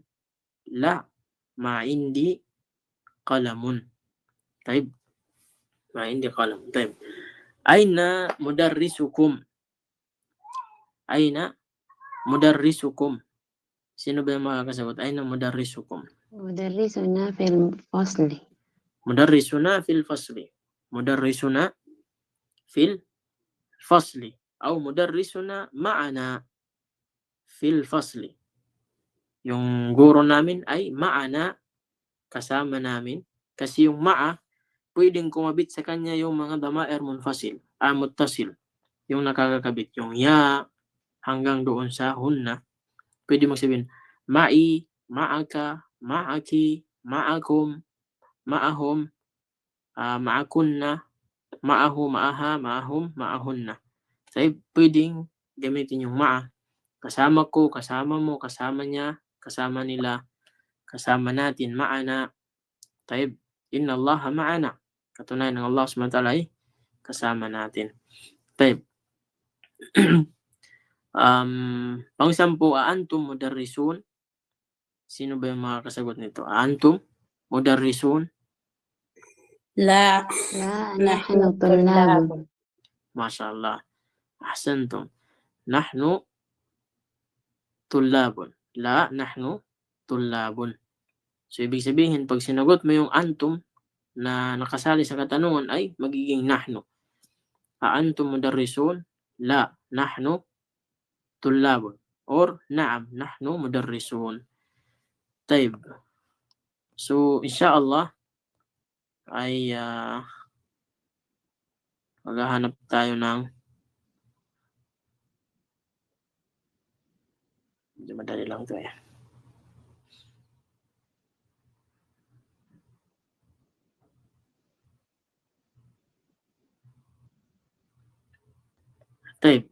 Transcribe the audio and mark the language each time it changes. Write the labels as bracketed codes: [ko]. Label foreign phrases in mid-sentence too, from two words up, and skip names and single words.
[ar] لا، ما عندي قلم. طيب. ما عندي قلم. طيب. أين مدرسكم؟ أين مدرسكم? [tl] Sino ba yung makakasagot? [ar] أين مدرسكم? مدرسنا في الفصل. مدرسنا في الفصل. مدرسنا في الفصل. أو مدرسنا معنا في الفصل. [tl] Yung guro namin ay ma'ana, kasama namin. Kasi yung ma'a, pwedeng kumabit sa kanya yung mga [ar] ضمائر منفصل، متصل. [tl] Yung nakakakabit. Yung ya, hanggang doon sa hunna. Pwede magsabihin, [ar] معي، معك، معك، معكم، معهم، معكن، معه، معها، معهم، معهن. [tl] So, pwedeng gamitin yung ma'a. Kasama ko, kasama mo, kasama niya, kasama nila, kasama natin, ma'ana. [ar] طيب، إن الله معنا. [tl] Katunayan ng Allah SWT ay kasama natin. Taib. Pang-10, [ar] أنتم مدرسون? [tl] Sino ba yung makakasagot nito? [ar] أنتم مدرسون? La, لا نحن نحن طلاب. طلاب. ما شاء الله. أحسنتم. نحن طلاب. لا، نحن طلاب. [tl] So, ibig sabihin, pag sinagot mo yung antum na nakasali sa katanungan ay magiging nahnu. [ar] أنتم مدرسون؟ لا، نحن طلاب. Or, نعم، نحن مدرسون. Taib. [tl] So, insyaAllah, ay maghahanap tayo ng medyo madali lang ito eh. Taib.